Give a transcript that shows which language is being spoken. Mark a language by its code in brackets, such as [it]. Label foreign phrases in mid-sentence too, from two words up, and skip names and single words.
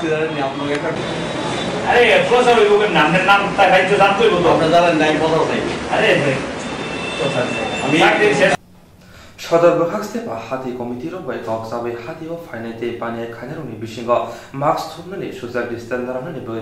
[bn] জানেন আপনাকে একটা আরে প্রচার হইব নামের নাম তাই রাজ্য জানতে হইব তো আপনারা জানেন নাই কথা নাই আরে আমি [trp] सदर बखाक्सतेपा हाथी कमिटी बै कक्साबै हाथीव फाइनाइते पानिया खानेरनि बिसिंग मास्क थुमनानै [en] social distance [trp] राननानै बै